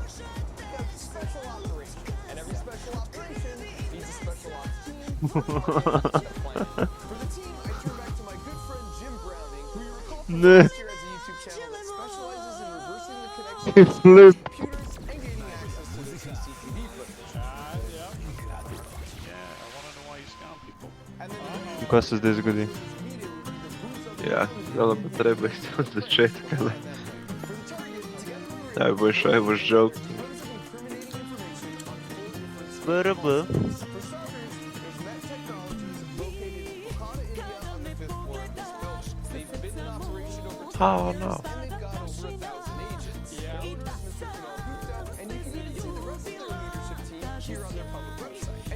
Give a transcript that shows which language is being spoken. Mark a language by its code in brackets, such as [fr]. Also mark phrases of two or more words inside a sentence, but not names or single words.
[en] That's a special operation, and every special operation needs a special ops team. For the team, I turn back to my good friend Jim Browning, who you recall from last year has a YouTube channel that specializes in reversing the connection between computers and gaining access to the CCTV footage. [sl] Kako se zdaj zgodi? Ja, zdaj bo treba isto od začetka, ali? [en] I was joking. BRB. Oh no. And you can even see the rest of their leadership team here on their public website.